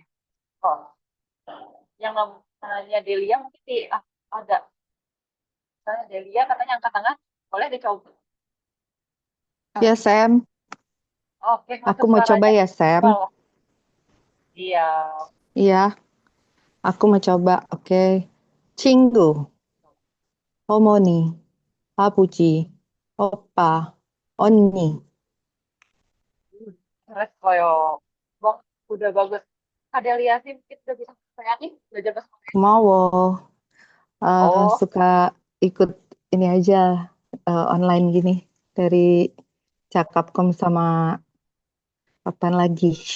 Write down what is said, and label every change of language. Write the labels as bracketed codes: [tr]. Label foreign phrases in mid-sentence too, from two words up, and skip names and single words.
[id] Oh, yang namanya Delia mungkin ada. Saya Delia katanya angkat tangan. Boleh dicoba. Oke. Ya, Sam. Oke, Aku masuk mau coba suaranya. ya, Sam. Well, iya. Iya, aku mau coba. Oke. [ko] 친구, 어머니, 아버지, 오빠, 언니. [id] Terus koyo. Bang, udah bagus. Ada lihat sih mungkin udah bisa saya nih belajar bahasa Korea. [ko] 고마워. [id] Oh, Suka ikut ini aja online gini dari Cakapkom sama kapan lagi.